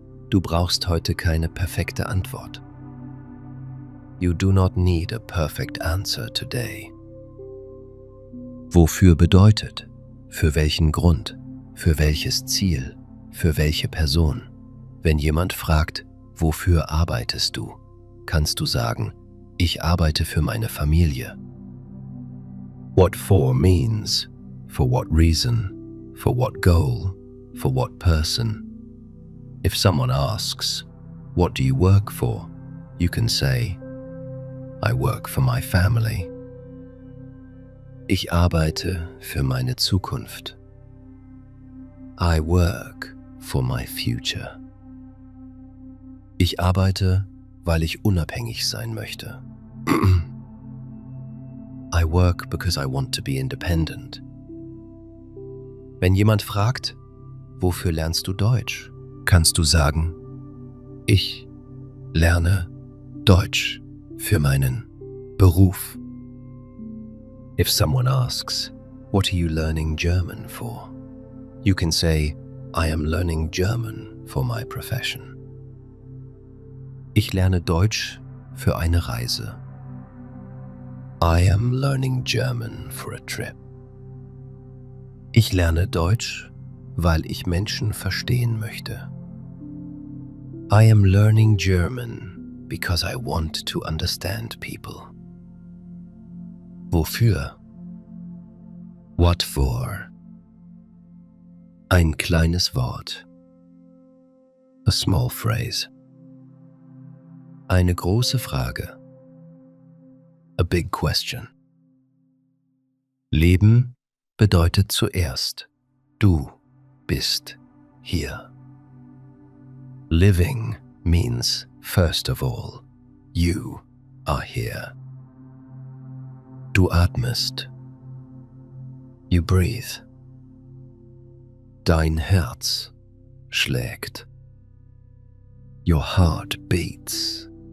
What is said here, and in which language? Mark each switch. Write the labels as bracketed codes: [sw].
[de] Du brauchst heute keine perfekte Antwort. [en] You do not need a perfect answer today. [de] Wofür bedeutet, für welchen Grund, für welches Ziel, für welche Person. Wenn jemand fragt, wofür arbeitest du, kannst du sagen, ich arbeite für meine Familie. [en] What for means, for what reason, for what goal, for what person. If someone asks, what do you work for? You can say, I work for my family. [de] Ich arbeite für meine Zukunft. [en] I work for my future. [de] Ich arbeite, weil ich unabhängig sein möchte. [en] I work because I want to be independent. [de] Wenn jemand fragt, wofür lernst du Deutsch? Kannst du sagen, ich lerne Deutsch für meinen Beruf. [en] If someone asks, what are you learning German for? You can say, I am learning German for my profession. [de] Ich lerne Deutsch für eine Reise. [en] I am learning German for a trip. [de] Ich lerne Deutsch, weil ich Menschen verstehen möchte. [en] I am learning German because I want to understand people. [de] Wofür? [en] What for? [de] Ein kleines Wort. [en] A small phrase. [de] Eine große Frage. [en] A big question. [de] Leben bedeutet zuerst, du bist hier. [en] Living means, first of all, you are here. [de] Du atmest. [en] You breathe. [de] Dein Herz schlägt. [en] Your heart beats.